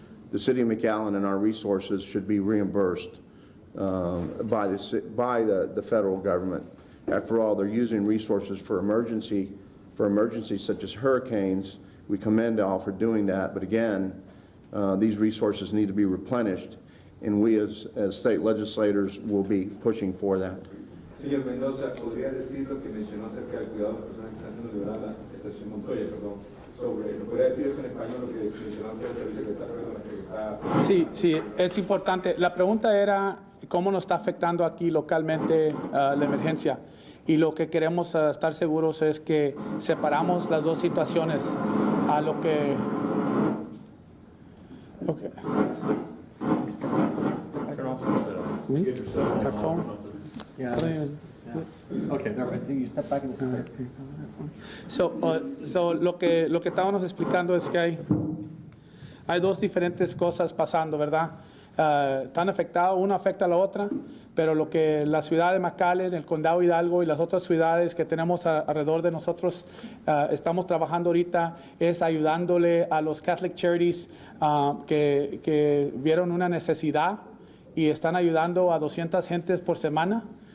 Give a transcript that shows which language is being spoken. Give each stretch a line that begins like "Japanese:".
English: The City of McAllen and our resources should be reimbursed by the federal government. After all, they're using resources for emergencies such as hurricanes. We commend all for doing that, but again, these resources need to be replenished, and we as state legislators will be pushing for that.
Spanish: Señor Mendoza, ¿podría decir lo que mencionó acerca del cuidado de las personas que están siendo liberadas, Montoya, perdón, ¿podría decir eso en español lo que mencionó antes el vicesecretario con la que está? Sí, sí, es importante. La pregunta era cómo nos está afectando aquí localmente la emergencia. Y lo que queremos estar seguros es que separamos las dos situaciones a lo que...
English: Okay. Our phone? Yeah. Okay, never mind. So you step back and
Spanish: So lo que estábamos explicando es que hay dos diferentes cosas pasando, ¿verdad? Están afectados, una afecta a la otra, pero lo que la ciudad de McAllen, el condado Hidalgo y las otras ciudades que tenemos alrededor de nosotros estamos trabajando ahorita es ayudándole a los Catholic Charities que vieron una necesidad y están ayudando a 200 gentes por semana.